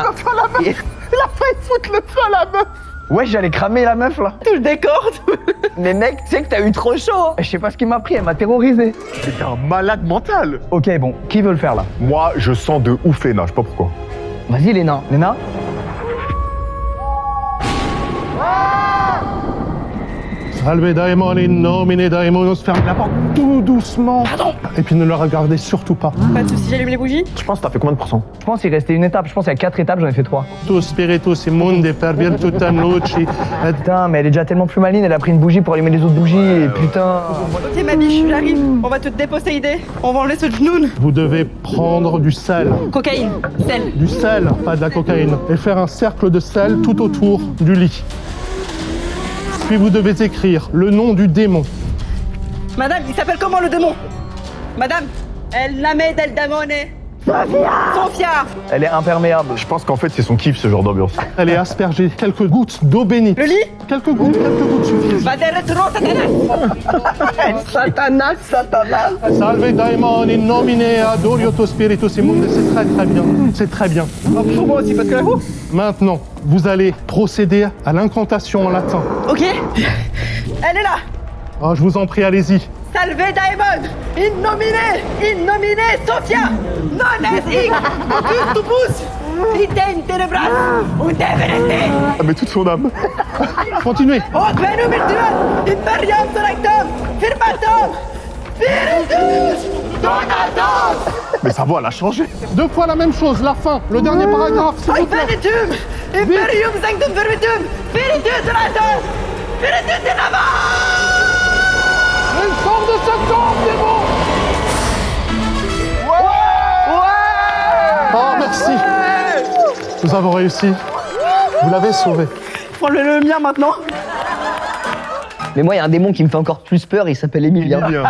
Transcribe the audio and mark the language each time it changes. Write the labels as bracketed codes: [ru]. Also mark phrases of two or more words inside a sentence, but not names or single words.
[fr] Il a failli foutre le feu à la meuf. Ouais, j'allais cramer la meuf là. Tout le décor. Mais mec, tu sais que t'as eu trop chaud. Je sais pas ce qui m'a pris, elle m'a terrorisé. T'es un malade mental. Ok, bon, qui veut le faire là? Moi, je sens de ouf Léna, je sais pas pourquoi. Vas-y, Léna. Léna? [la] Salve Daemon in nomine Daemonus. [fr] Fermez la porte tout doucement. Pardon. Et puis ne le regardez surtout pas. Pas de soucis, j'allume les bougies. Je pense que t'as fait combien de pourcents? Je pense qu'il restait une étape. Je pense qu'il y a 4 étapes, j'en ai fait 3. [la] Tu spiritus immundi per virtutem luci. [fr] Putain, mais elle est déjà tellement plus maline, elle a pris une bougie pour allumer les autres bougies, et putain. Ok, ma biche, j'arrive. On va te déposséder. On va enlever ce genoun. Vous devez prendre du sel. Cocaïne, sel. Du sel, pas de la cocaïne. Et faire un cercle de sel tout autour du lit. Puis vous devez écrire le nom du démon. Madame, il s'appelle comment le démon? Madame, El Name del Damone. Sophia. Elle est imperméable. Je pense qu'en fait, c'est son kiff, ce genre d'ambiance. Elle est aspergée quelques gouttes d'eau bénite. Le lit? Quelques gouttes suffisent. [la] Baderetro Satanas. Satanas. Salve Daemon in nomine adorioto spiritus immundi. [fr] C'est très bien. C'est très bien. Pour moi aussi, parce que vous. Maintenant, vous allez procéder à l'incantation en latin. Ok. Elle est là. Ah, je vous en prie, allez-y. [la] Salve Daemon, in nomine Sophia, non es hic, occultibus, iten tenebras, ut evereste. [fr] Ah, mais toute son âme. Continuez. [la] Hoc venum in imperium selectum, firmatum, spiritus [fr] Mais sa voix, elle a changé. 2 fois la même chose, la fin, le dernier paragraphe, s'il vous plaît. [la] Infinitum! Imperium sanctum verbitum! Spiritus Donatus! Spiritus Dynamo! [fr] Il sort de ce corps, démon! Ouais! Oh, merci. Nous avons réussi. Vous l'avez sauvé. Prends le mien maintenant. Mais moi, il y a un démon qui me fait encore plus peur, il s'appelle Emilien.